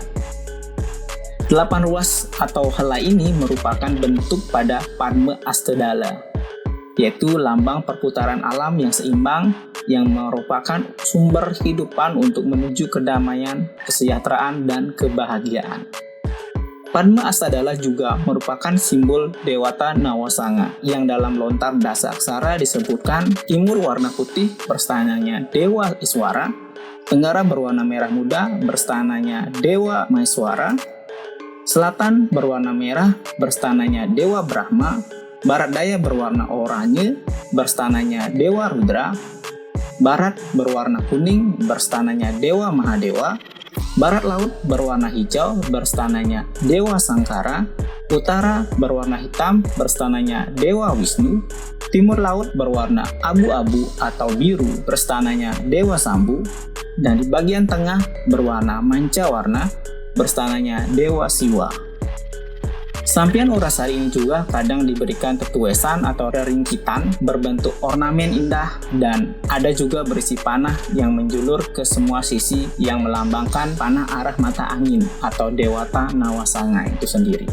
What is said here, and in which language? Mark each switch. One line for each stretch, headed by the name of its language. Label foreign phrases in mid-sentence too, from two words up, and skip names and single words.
Indonesian: 8 ruas atau helai ini merupakan bentuk pada Padma Astadala, yaitu lambang perputaran alam yang seimbang yang merupakan sumber kehidupan untuk menuju kedamaian, kesejahteraan, dan kebahagiaan. Padma Astadala juga merupakan simbol Dewata Nawasanga yang dalam lontar dasa aksara disebutkan timur warna putih berstananya Dewa Iswara, tenggara berwarna merah muda berstananya Dewa Maeswara, selatan berwarna merah berstananya Dewa Brahma, barat daya berwarna oranye berstananya Dewa Rudra, barat berwarna kuning berstananya Dewa Mahadewa, barat laut berwarna hijau berstananya Dewa Sangkara, utara berwarna hitam berstananya Dewa Wisnu, timur laut berwarna abu-abu atau biru berstananya Dewa Sambu, dan di bagian tengah berwarna mancawarna berstananya Dewa Siwa. Sampian Urasari ini juga kadang diberikan tetuesan atau ringkitan berbentuk ornamen indah dan ada juga berisi panah yang menjulur ke semua sisi yang melambangkan panah arah mata angin atau Dewata Nawasanga itu sendiri.